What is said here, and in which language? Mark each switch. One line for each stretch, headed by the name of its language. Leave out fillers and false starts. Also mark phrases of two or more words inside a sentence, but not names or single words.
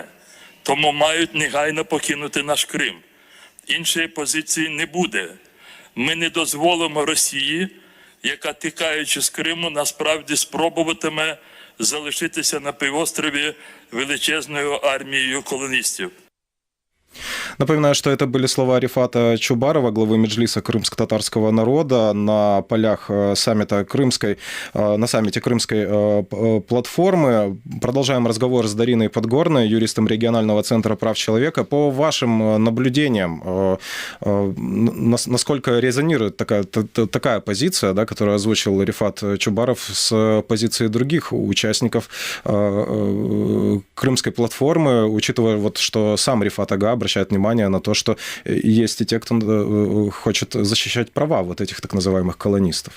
Ukrainian: Тому мають негайно покинути наш Крим. Іншої позиції не буде. Ми не дозволимо Росії, яка, тікаючи з Криму, насправді спробуватиме залишитися на півострові величезною армією колоністів.
Russian: Напоминаю, что это были слова Рифата Чубарова, главы Меджлиса крымско-татарского народа на полях саммита на саммите Крымской платформы. Продолжаем разговор с Дариной Подгорной, юристом регионального центра прав человека. По вашим наблюдениям, насколько резонирует такая позиция, да, которую озвучил Рифат Чубаров, с позицией других участников Крымской платформы, учитывая, вот, что сам Рифат Ага обращает внимание на то, что есть и те, кто хочет защищать права вот этих так называемых колонистов?